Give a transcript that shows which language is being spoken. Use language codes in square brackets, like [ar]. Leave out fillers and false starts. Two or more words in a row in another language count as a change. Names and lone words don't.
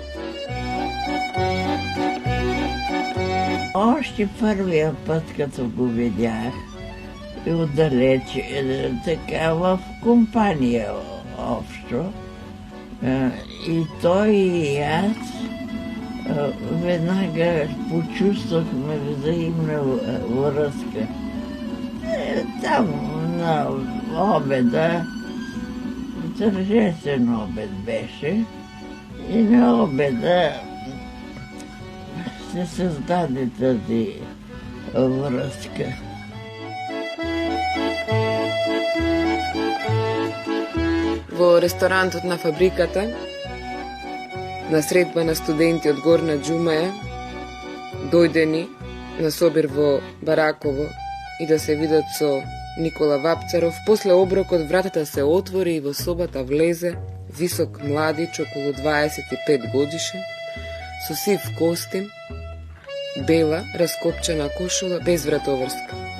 [bg] Още първия път, като го видях, и отдалеч, така в компания общо, и той и аз веднага почувствахме взаимна връзка. Там на обеда, тържествен обед беше, и на обеда се създаде тази връзка. [mk] Во ресторантот на фабриката, на средба на студенти од Горна Џумаја, дојдени на собир во Бараково и да се видат со Никола Вапцаров, после оброкот вратата се отвори и во собата влезе висок младич, околу 25 годишен, со сив костим, бела, раскопчана кошула, без вратоврска.